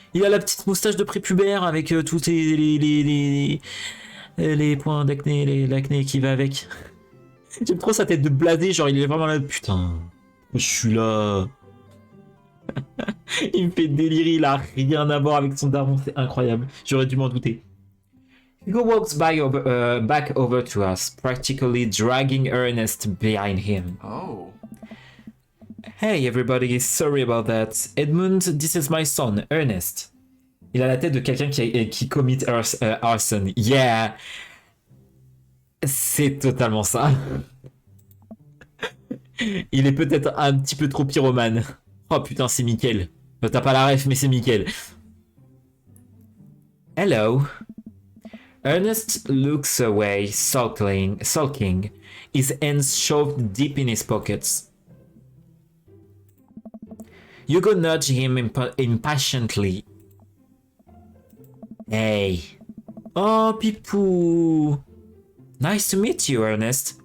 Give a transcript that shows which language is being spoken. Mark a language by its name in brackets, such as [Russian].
[French] Il a la petite moustache de prépubère avec tous les points d'acné, l'acné qui va avec. J'aime trop sa tête de blasé, genre il est vraiment là. Putain, je suis là. Il me fait délirer, il a rien à voir avec son daron, c'est incroyable. J'aurais dû m'en douter. [English] Hugo walks back over to us, practically dragging Ernest behind him. Oh. Hey everybody, sorry about that. Edmund, this is my son, Ernest. [French] Il a la tête de quelqu'un qui [English] commit arson. Yeah. [French] C'est totalement ça. Il est peut-être un petit peu trop pyromane. Oh putain, c'est Mickaël. T'as pas la ref, mais c'est Mickaël. [English] Hello. Ernest looks away, sulking, his hands shoved deep in his pockets. Hugo nudged him impatiently. Hey. Oh, Pipou. Nice to meet you, Ernest.